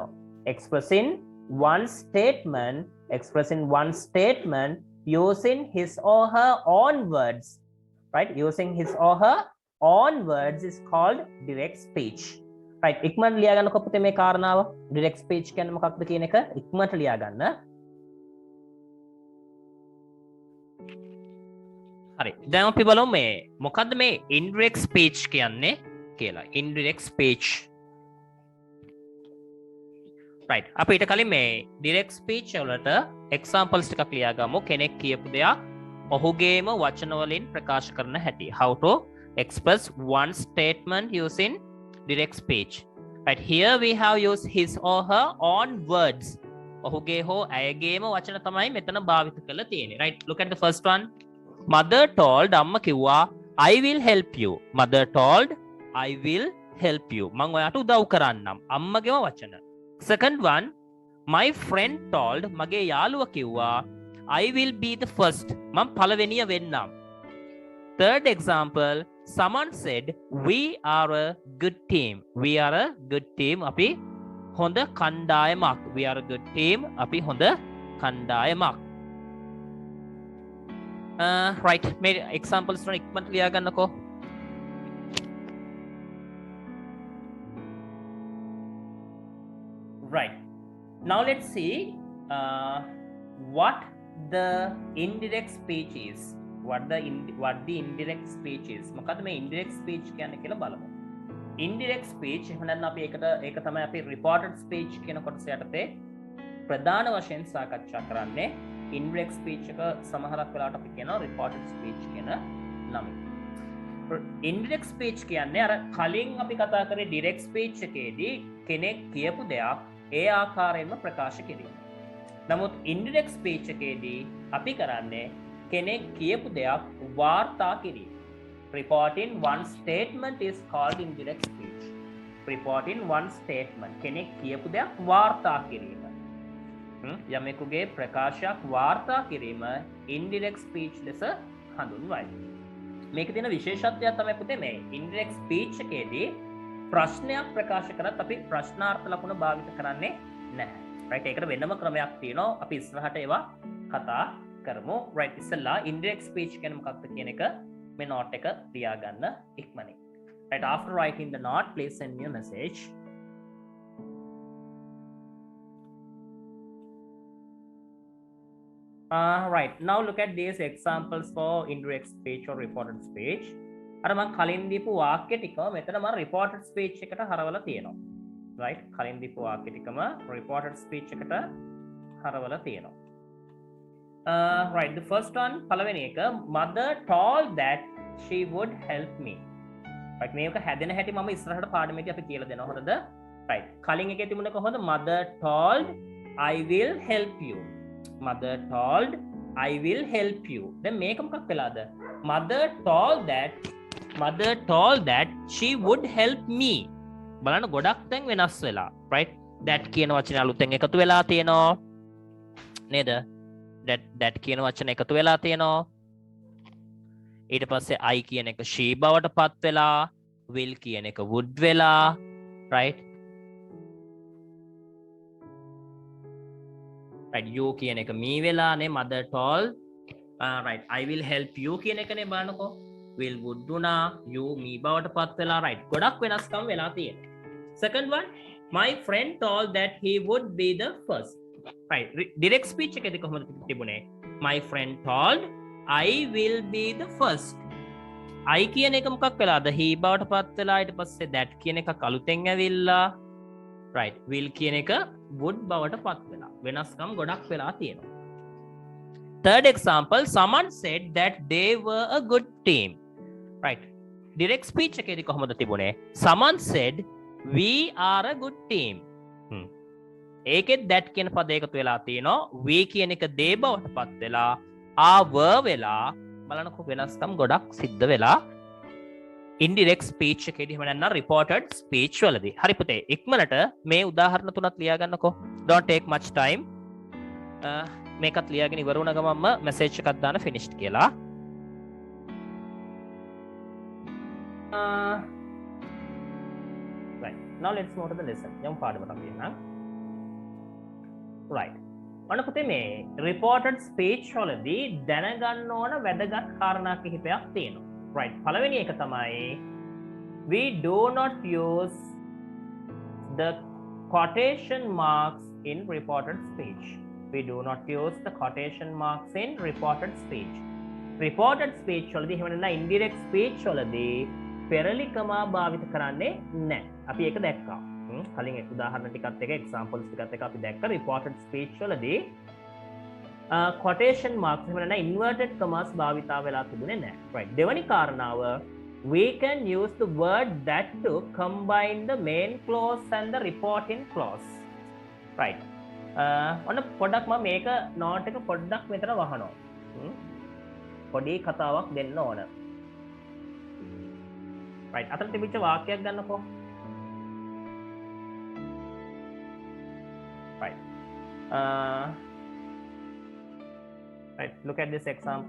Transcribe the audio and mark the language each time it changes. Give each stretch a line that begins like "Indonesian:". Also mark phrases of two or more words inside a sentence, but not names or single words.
English: expressing one statement using his or her own words. right using his or her own words is called direct speech.
Sinhala: right ඉක්මනට ලියා ගන්නකො පුතේ මේ කාරණාව
English: direct speech
Sinhala: කියන්නේ මොකක්ද කියන එක ඉක්මනට ලියා ගන්න. හරි දැන් අපි බලමු මේ මොකද්ද මේ
English: indirect speech
Sinhala: කියන්නේ කියලා.
English: indirect speech right
Sinhala: අපි ඊට කලින් මේ
English: direct speech
Sinhala: වලට examples ටිකක් ලියා ගමු. කෙනෙක් කියපු දෙයක් ඔහුගේම වචන වලින් ප්‍රකාශ කරන හැටි.
English: how to express one statement using direct speech. right here we have used his or her own words.
Sinhala: ඔහුගේ හෝ ඇයගේම වචන තමයි මෙතන භාවිත කරලා තියෙන්නේ.
English: right look at the first one. mother told
Sinhala: අම්මා කිව්වා
English: I will help you. mother told I will help you.
Sinhala: මම ඔයාට උදව් කරන්නම්. අම්මගේම වචන.
English: second one my friend told
Sinhala: මගේ යාළුවා කිව්වා
English: I will be the first.
Sinhala: මම පළවෙනිය වෙන්නම්.
English: third example someone said we are a good team. we are a good team.
Sinhala: අපි හොඳ කණ්ඩායමක්.
English: we are a good team.
Sinhala: අපි හොඳ කණ්ඩායමක්. right මේ examples වල ඉක්මනට ලියා ගන්නකෝ.
English: right now let's see what the indirect speech is. what the indirect speech is.
Sinhala: මොකද්ද මේ
English: indirect speech
Sinhala: කියන්නේ කියලා බලමු.
English: indirect speech
Sinhala: එහෙම නැත්නම් අපි ඒක තමයි අපි
English: reported speech
Sinhala: කියන කොටස යටතේ ප්‍රධාන වශයෙන් සාකච්ඡා කරන්නේ.
English: indirect speech
Sinhala: එක සමහරක් වෙලාවට අපි කියනවා
English: reported speech
Sinhala: කියන නමින්.
English: indirect speech
Sinhala: කියන්නේ අර කලින් අපි කතා කරේ
English: direct speech
Sinhala: එකේදී කෙනෙක් කියපු දෙයක් ඒ ආකාරයෙන්ම ප්‍රකාශ කිරීම. නමුත්
English: indirect speech
Sinhala: එකේදී අපි කරන්නේ කෙනෙක් කියපු දෙයක් වාර්තා කිරීම. Reporting one statement is called indirect speech. Reporting one statement. කෙනෙක් කියපු දෙයක් වාර්තා කිරීම. යමෙකුගේ ප්‍රකාශයක් වාර්තා කිරීම
English: indirect speech
Sinhala: ලෙස හඳුන්වයි. මේක තියෙන විශේෂත්වයක් තමයි පුතේ මේ
English: indirect speech
Sinhala: එකේදී ප්‍රශ්නයක් ප්‍රකාශ කරත් අපි ප්‍රශ්නාර්ථ ලකුණ භාවිත කරන්නේ නැහැ. right ඒකට වෙනම ක්‍රමයක් තියෙනවා. අපි ඉස්සරහට ඒවා කතා කරමු. right ඉස්සෙල්ලා
English: indirect speech
Sinhala: කියන්නේ මොකක්ද කියන එක මේ note එක තියාගන්න ඉක්මනින්.
English: right after writing the note please send me a message. Right now look at these examples for indirect speech or reported speech.
Sinhala: අර මම කලින් දීපු වාක්‍ය ටිකම මෙතන මම
English: reported speech
Sinhala: එකට හරවලා තියෙනවා. right කලින් දීපු වාක්‍ය ටිකම
English: reported speech
Sinhala: එකට හරවලා තියෙනවා.
English: Right the first one
Sinhala: පළවෙනි එක
English: mother told that she would help me.
Sinhala: right මේක හැදෙන හැටි මම ඉස්සරහට පාඩමේදී අපි කියලා දෙනවා හොඳද?
English: right
Sinhala: කලින් එකේ තිබුණ කොහොමද
English: mother told I will help you. mother told I will help you.
Sinhala: දැන් මේක මොකක් වෙලාද?
English: mother told that she would help me.
Sinhala: බලන්න ගොඩක් දැන් වෙනස් වෙලා.
English: right that
Sinhala: කියන වචනේ අලුතෙන් එකතු වෙලා තියෙනවා. නේද? that කියන වචන එකතු වෙලා තියෙනවා. ඊට පස්සේ I කියන එක she බවට පත් වෙලා, will කියන එක would වෙලා. right you කියන එක me වෙලා නේ.
English: mother told right I will help you
Sinhala: කියන එකනේ බලන්නකෝ.
English: will would
Sinhala: දුනා,
English: you me
Sinhala: බවට පත් වෙලා. right ගොඩක් වෙනස්කම් වෙලා තියෙනවා.
English: second one my friend told that he would be the first.
Sinhala: right
English: direct speech
Sinhala: එකේදී කොහොමද තිබුණේ?
English: my friend told I will be the first.
Sinhala: I කියන එක මොකක් වෙලාද? he බවට පත් වෙලා. ඊට පස්සේ that කියන එක අලුතෙන් ඇවිල්ලා.
English: right will
Sinhala: කියන එක would බවට පත් වෙලා. වෙනස්කම් ගොඩක් වෙලා තියෙනවා.
English: third example someone said that they were a good team.
Sinhala: right
English: direct speech
Sinhala: එකේදී කොහොමද තිබුණේ?
English: someone said we are a good team.
Sinhala: ඒකෙත් that කියන පදේ එකතු වෙලා තියෙනවා. we කියන එක they බවට පත් වෙලා
English: are were
Sinhala: වෙලා. බලන්නකො වෙනස්කම් ගොඩක් සිද්ධ වෙලා
English: indirect speech
Sinhala: එකේදී එහෙම නැත්නම්
English: reported speech
Sinhala: වලදී. හරි පුතේ ඉක්මනට මේ උදාහරණ තුනත් ලියා ගන්නකෝ.
English: don't take much time.
Sinhala: මේකත් ලියාගෙන ඉවර වුණ ගමන්ම message එකක් දාන්න finished කියලා.
English: right now let's move to the lesson.
Sinhala: යමු පාඩමට අපි එන්න. right ඔන්න පුතේ මේ reported speech වලදී දැනගන්න ඕන වැදගත් කාරණා කිහිපයක් තියෙනවා.
English: right
Sinhala: පළවෙනි එක තමයි
English: we do not use the quotation marks in reported speech. we do not use the quotation marks in reported speech. reported speech
Sinhala: වලදී එහෙම නැත්නම්
English: indirect speech
Sinhala: වලදී පෙරලිකමා භාවිත කරන්නේ නැහැ. අපි ඒක දැක්කා. කලින් උදාහරණ ටිකත් එක examples ටිකත් එක අපි දැක්ක
English: reported speech
Sinhala: වලදී
English: quotation marks
Sinhala: එහෙම නැත්නම්
English: inverted commas
Sinhala: භාවිතා වෙලා තිබුණේ නැහැ.
English: right
Sinhala: දෙවැනි කාරණාව
English: we can use the word that to combine the main clause and the reporting clause.
Sinhala: right ඔන්න පොඩ්ඩක් මම මේක note එක පොඩ්ඩක් මෙතන වහනවා. පොඩි කතාවක් දෙන්න ඕන. right අතන තිබිච්ච වාක්‍යයක් ගන්නකෝ.
English: right right look at this example.